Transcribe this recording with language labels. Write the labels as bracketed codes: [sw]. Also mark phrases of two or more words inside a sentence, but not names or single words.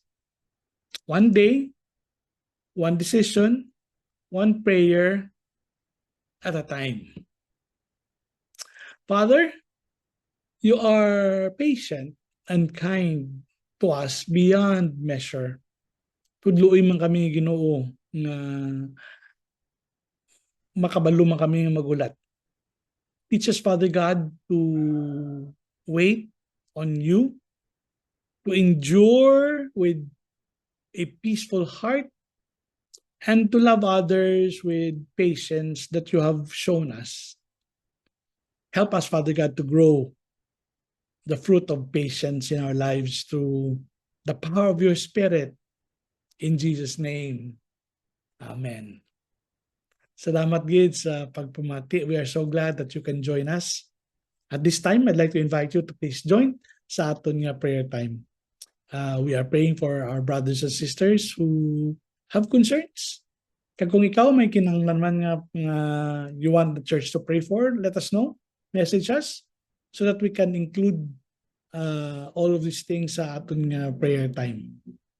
[en] One day, one decision, one prayer at a time. Father, you are patient and kind to us beyond measure. [ceb] Tudluoy man kami Ginoo na makabalo man kami magulat. [en] Teach us, Father God, to wait on you, to endure with a peaceful heart, and to love others with patience that you have shown us. Help us, Father God, to grow the fruit of patience in our lives through the power of your Spirit. In Jesus' name, Amen. [hil] Salamat, Gid, sa pagpumati. [en] We are so glad that you can join us. At this time, I'd like to invite you to please join [hil] sa aton nga [en] prayer time. We are praying for our brothers and sisters who have concerns. [hil] Kag kung ikaw may kinahanglan nga [en] you want the church to pray for, let us know. Message us so that we can include all of these things [hil] sa aton nga [en] prayer time.